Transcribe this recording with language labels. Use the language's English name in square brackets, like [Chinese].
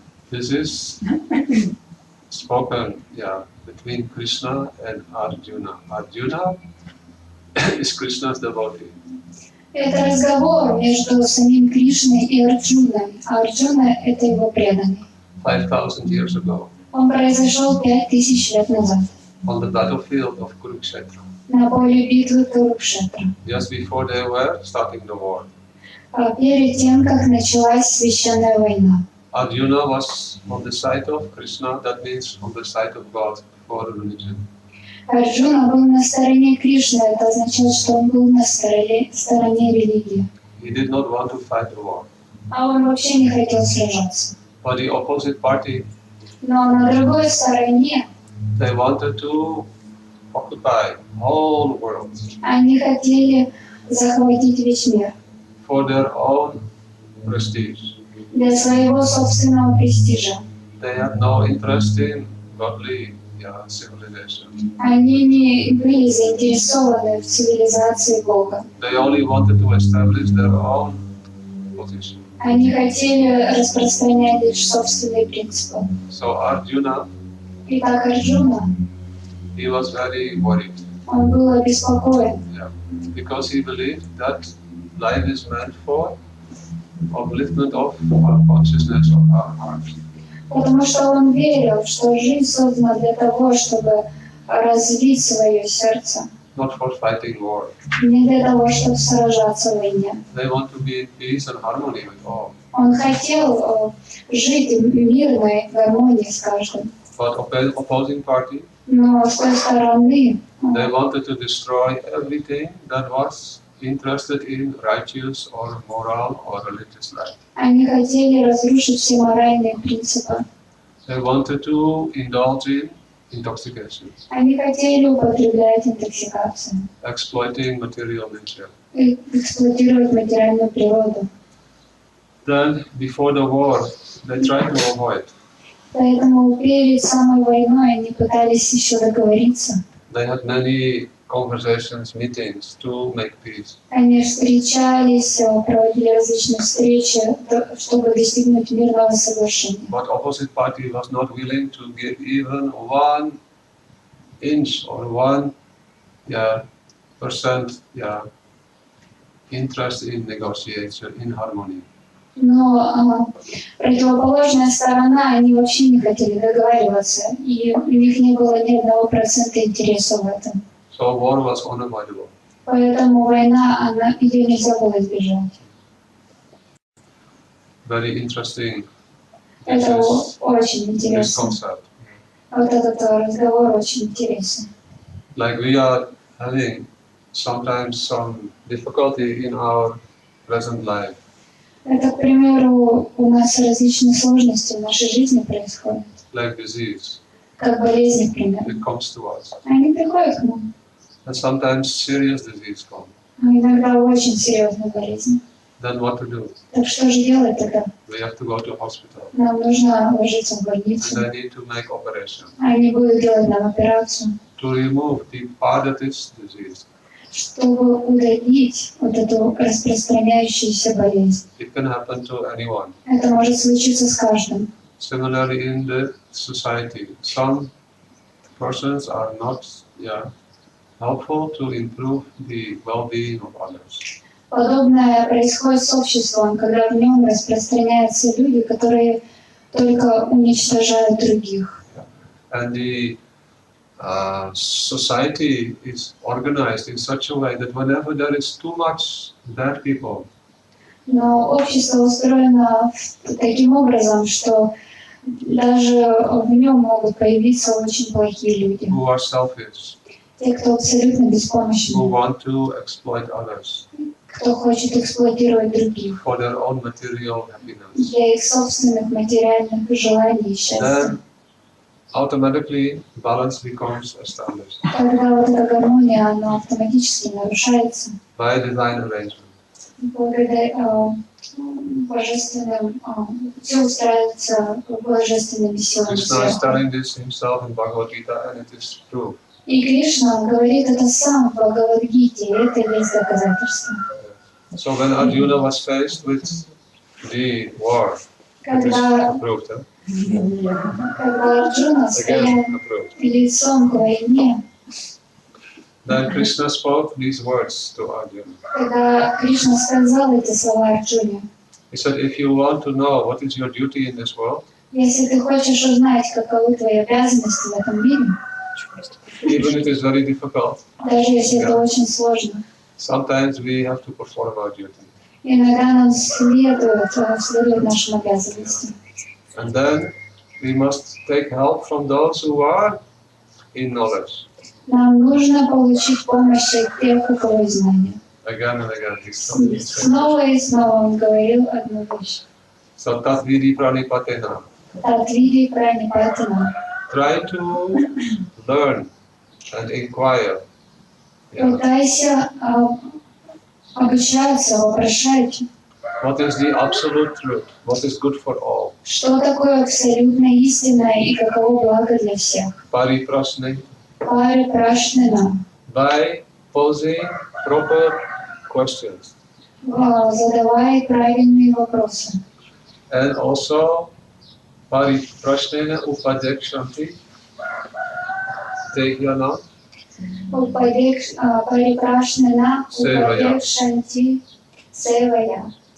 [English] This is spoken between Krishna and Arjuna. Arjuna is Krishna's devotee. [Russian] Это разговор между самим Кришной и Арджуной. А Арджуна — это его преданный. [English] 5,000 years ago, [Russian] Он произошел 5000 лет назад [English] on the battlefield of Kurukshetra, [Russian] на поле битвы Курукшетра. [English] just before they were starting the war. [Russian] Перед тем, как началась священная война. [English] Arjuna was on the side of Krishna, that means on the side of God for religion. [Russian] Арджуна был на стороне Кришны, это означает, что он был на стороне религии. [English] He did not want to fight the war. [Russian] А он вообще не хотел сражаться. [English] But the opposite party, [Russian] Но на другой стороне [English] they wanted to occupy all the world [Russian] они хотели захватить весь мир [English] for their own prestige. [Russian] для своего собственного престижа. [English] They had no interest in godly civilization. [Russian] Они не были заинтересованы в цивилизации Бога. [English] They only wanted to establish their own position. [Russian] Они хотели распространять лишь собственные принципы. [English] So Arjuna, [Russian] Итак, Арджуна, [English] he was very worried, [Russian] он был обеспокоен, [English] because he believed that life is meant for upliftment of our consciousness of our heart. [Russian] потому что он верил, что жизнь создана для того, чтобы развить свое сердце, [English] Not for fighting war. [Russian] не для того, чтобы сражаться в войне. [English] They want to be in peace and harmony with all. [Russian] Он хотел жить в мирной гармонии с каждым. [English] But opposing party, [Russian] Но с той стороны [English] they wanted to destroy everything that was interested in righteous or moral or religious life. [Russian] Они хотели разрушить все моральные принципы. [English] They wanted to indulge in intoxication, [Russian] Они хотели употреблять интоксикацию [English] exploiting material nature. [Russian] и эксплуатировать материальную природу. [English] Then, before the war, they tried to avoid. [Russian] Поэтому перед самой войной они пытались еще договориться. [English] They had many conversations, meetings to make peace. [Russian] Они встречались, проводили различные встречи, чтобы достигнуть мирного соглашения. [English] But opposite party was not willing to give even 1 inch or 1% interest in negotiation, in harmony. [Russian] Но противоположная сторона, они вообще не хотели договариваться, и у них не было ни 1% интереса в этом. [English] So war was unavoidable. [Russian] Поэтому война, ее нельзя было избежать. [English] Very interesting. [Russian] Это очень [English] This [Russian] интересно. [English] concept. [Russian] Вот этот разговор очень интересен. [English] Like we are having sometimes some difficulty in our present life. [Russian] Это, к примеру, у нас различные сложности в нашей жизни происходят, [English] Like disease. [Russian] как болезни, к примеру. [English] It comes to us. [Russian] Они приходят к нам, [English] And sometimes serious disease comes. [Russian] а иногда очень серьезные болезни. [English] Then what to do? [Russian] Так что же делать тогда? [English] We have to go to hospital. [Russian] Нам нужно ложиться в [English] And [Russian] больницу. [English] they need to make operation [Russian] Они будут делать нам операцию, [English] to remove the part of this disease. [Russian] чтобы удалить вот эту распространяющуюся болезнь. [English] It can happen to anyone. [Russian] Это может случиться с каждым. [English] Similarly, in the society, some persons are not helpful to improve the well-being of others. [Russian] Подобное происходит с обществом, когда в нем распространяются люди, которые только уничтожают других. [English] And the society is organized in such a way that whenever there is too much bad people, [Russian] Но общество устроено таким образом, что даже в нем могут появиться очень плохие люди. [English] who are selfish, [Russian] Те, кто абсолютно [English] who [Russian] беспомощны, [English] want to exploit others [Russian] кто хочет эксплуатировать других [English] for their own material happiness, [Russian] для их собственных материальных желаний и счастья. [English] then automatically balance becomes established [Russian] Тогда вот эта гармония, она автоматически нарушается [English] by divine arrangement. [Russian] благодаря божественным, все устраивается божественными силами [English] Krishna is [Russian] сверху. [English] telling this himself in Bhagavad Gita, and it is true. [Russian] И Кришна говорит это сам в Бхагавад-гите, и это есть доказательство. [English] So when Arjuna was faced with the war, it is [Russian] Когда [English] approved, [Russian] Арджуна стоял [English] again approved. [Russian] лицом к войне, [English] Then Krishna spoke these words to Arjuna. [Russian] когда Кришна сказал эти слова Арджуне: [English] He said, if you want to know what is your duty in this world, [Russian] если ты хочешь узнать, каковы твои обязанности в этом мире, [English] even it is very difficult, [Russian] даже если это очень сложно, [English] sometimes we have to perform our duty. [Russian] иногда нам следует нашим обязанностям. [English] And then we must take help from those who are in knowledge. [Russian] Нам нужно получить помощь от тех, у кого есть знания. [English] Again and again. These [Russian] Снова и снова он говорил одну вещь. [English] So [Sanskrit] tat vidi pranipatena. Татвиди пранипатина. [English] Try to learn and inquire. [Russian] Пытайся обучаться, вопрошать, [English] What is the absolute truth? What is good for all? [Russian] что такое абсолютная истина и каково благо для всех. [Sanskrit] Pariprasne. Пари прашнена. [English] By posing proper questions. [Russian] Задавай правильные вопросы. [English] And also [Sanskrit] pariprasnena upadekshanti. Tehyana. Парипрашнена упадекшанти севая.